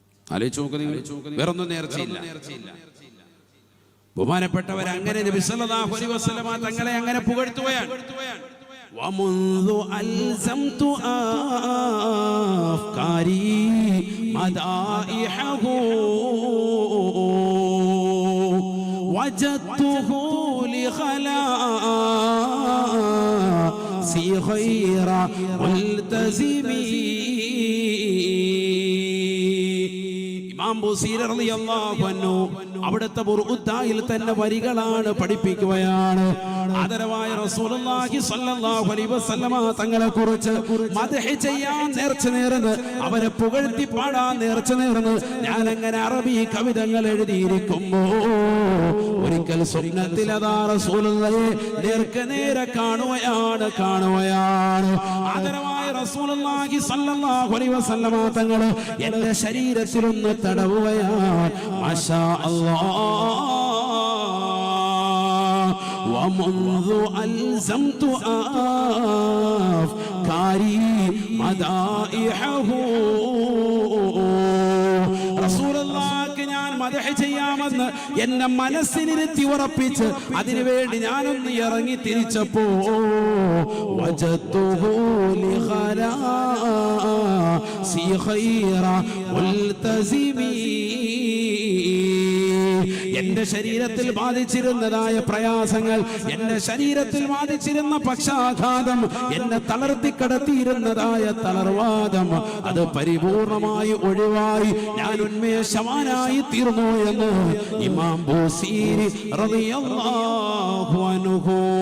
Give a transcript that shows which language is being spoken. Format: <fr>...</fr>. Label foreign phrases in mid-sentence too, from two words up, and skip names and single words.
<ml>ആലോചിച്ച് നോക്ക് നിങ്ങൾ. വേറൊന്നും നേർച്ചയില്ല. ബഹുമാനപ്പെട്ടവർ അങ്ങനെ നബി</ml> <ar>صلى الله عليه وسلم</ar> <ml>തങ്ങളെ അങ്ങനെ പുകഴ്ത്തുകയാണ്.</ml> <ar>ومنذ ألزمت أفكاري مدائحه وجدته لخلاصي خير ملتزمي.</ar> <ml>ഇമാം ബുസീരി</ml> <ar>رضي الله عنه</ar> <ml>അവിടുത്തെ ബുർഉദ്ദയിൽ തന്നെ വരികളാണ് പഠിപ്പിക്കുകയാണ്. ആദരവായ റസൂലുള്ളാഹി</ml> <ar>صلى الله عليه وسلم</ar> <ml>തങ്ങളെ കുറിച്ച് മദ്ഹ് ചെയ്യാൻ നേർച്ച നേർന്ന്, അവരെ പുകഴ്ത്തി പാടാൻ നേർച്ച നേർന്ന് ഞാൻ അങ്ങനെ അറബി കവിതകൾ എഴുതിയിരിക്കുമ്പോ ഒരിക്കൽ സ്വപ്നത്തിൽ അതാ റസൂലുള്ളാഹിയെ നേരെ കാണുകയാണ്. ആദരവായ റസൂലുള്ളാഹി</ml> <ar>صلى الله عليه وسلم</ar> <ml>തങ്ങൾ എന്റെ ശരീരത്തിലൊന്ന് തടവുകയാണ്.</ml> <ar>ما شاء الله. ومنذ ألزمت أفكاري مدائحه رسول الله</ar> <ml>ഞാൻ മദ്ഹ് ചെയ്യാമെന്ന് എന്നെ മനസ്സിനിരുത്തി ഉറപ്പിച്ച് അതിനുവേണ്ടി ഞാനൊന്ന് ഇറങ്ങി തിരിച്ചപ്പോ</ml> <ar>وجدته لخلاصي خير ملتزمي.</ar> <ml>എന്റെ ശരീരത്തിൽ ബാധിച്ചിരുന്നതായ പ്രയാസങ്ങൾ, എന്റെ ശരീരത്തിൽ ബാധിച്ചിരുന്ന പക്ഷാഘാതം, എന്നെ തളർത്തിക്കടത്തിയിരുന്നതായ തളർവാദം, അത് പരിപൂർണമായി ഒഴിവായി ഞാൻ ഉന്മേഷവാനായി തീർന്നു എന്ന് ഇമാം ബുസീരി</ml> <ar>رضي الله عنه.</ar>